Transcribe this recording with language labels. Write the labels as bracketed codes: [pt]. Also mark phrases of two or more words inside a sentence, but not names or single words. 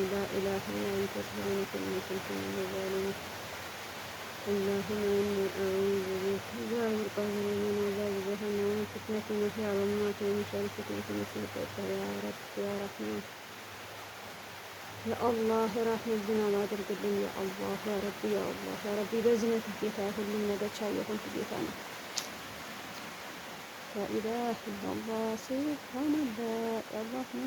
[ar] لا إله إلا أنت سبحانك إني كنت من الظالمين. اللهم إني أعوذ بك عذاب القبر ومن عذاب جهنم ومن فتنة المحيا والممات ومن شر فتنة المسيح الدجال. يا رب يا رحمن يا الله رحمة [am] ዝናብ አድርግልኝ [ar] يا الله يا ربي يا الله يا ربي [am] በዝነት ጌታ ሁሉም ነገር ቻይ የሆንክ ጌታ ነው። [ar] لا إله إلا الله سبحان الله يا الله